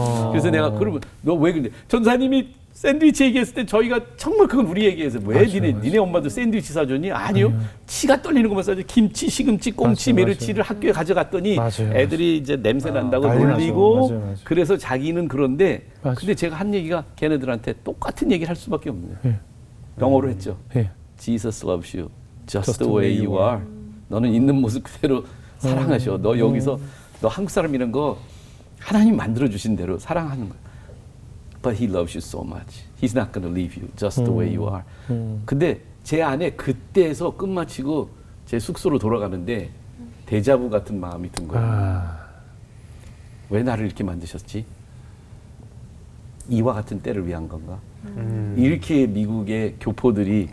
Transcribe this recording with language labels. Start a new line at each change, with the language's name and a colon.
Korean: 그래서 내가 그러면 너 왜 그래? 전사님이 샌드위치 얘기했을 때 저희가 정말 그건 우리 얘기해서 왜 니네 엄마도 샌드위치 사줬니? 아니요. 치가 떨리는 것만 사줘. 김치, 시금치, 꽁치, 맞아요, 메르치를 학교에 가져갔더니 맞아요, 애들이 이제 냄새 난다고 난리 놀리고 나죠. 맞아요. 그래서 자기는 그런데 맞아요. 근데 제가 한 얘기가 걔네들한테 똑같은 얘기를 할 수밖에 없는 거예요. 예. 영어로 했죠. 예.
English: Jesus loves you just the way you are.
Korean: 너는 있는 모습 그대로 사랑하셔. 너 여기서 너 한국 사람이란 거 하나님 만들어 주신 대로 사랑하는 거야.
English: But he loves you so much. He's not gonna leave you just the way you are.
Korean: 근데 제 안에 그때에서 끝마치고 제 숙소로 돌아가는데 데자부 같은 마음이 든 거예요. 왜 나를 이렇게 만드셨지? 이와 같은 때를 위한 건가? 이렇게 미국의 교포들이